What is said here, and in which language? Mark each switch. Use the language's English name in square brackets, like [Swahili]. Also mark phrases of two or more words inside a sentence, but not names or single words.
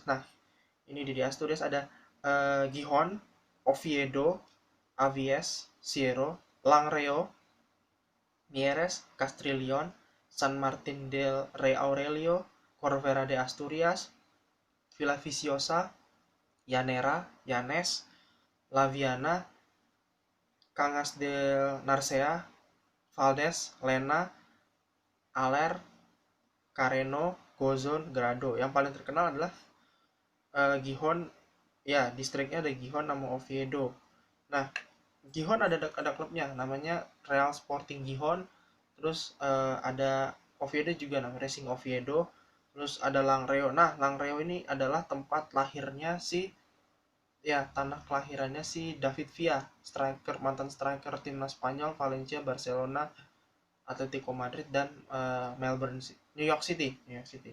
[Indonesian] Nah, ini di Asturias ada Gijón, Oviedo, Avies, Siero, Langreo, Mieres, Castrillón, San Martín del Rey Aurelio, Corbera de Asturias, Villaviciosa, Llanera, Llanes, Laviana, Cangas del Narcea, Valdes, Lena, Aler, Careno, Gozon, Grado. Yang paling terkenal adalah Gijón, ya distriknya ada Gijón nama Oviedo. Nah, Gijón ada klubnya namanya Real Sporting Gijón. Terus ada Oviedo juga namanya Racing Oviedo. Terus ada Langreo. Nah, Langreo ini adalah tempat lahirnya si, ya tanah kelahirannya si David Villa, striker, mantan striker timnas Spanyol, Valencia, Barcelona, Atletico Madrid, dan Melbourne, New York City.